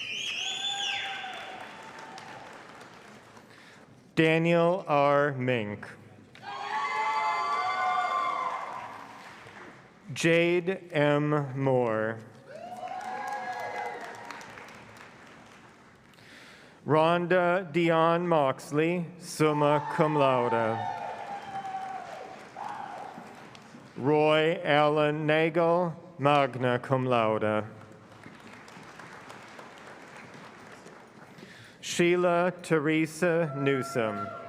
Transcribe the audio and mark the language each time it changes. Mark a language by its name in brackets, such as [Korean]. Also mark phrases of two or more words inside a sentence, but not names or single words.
[English] Daniel R. Mink. Jade M. Moore. Rhonda Dion Moxley, [Latin] summa cum laude. [English] Roy Allen Nagel, [Latin] magna cum laude. [English] Sheila Teresa Newsom.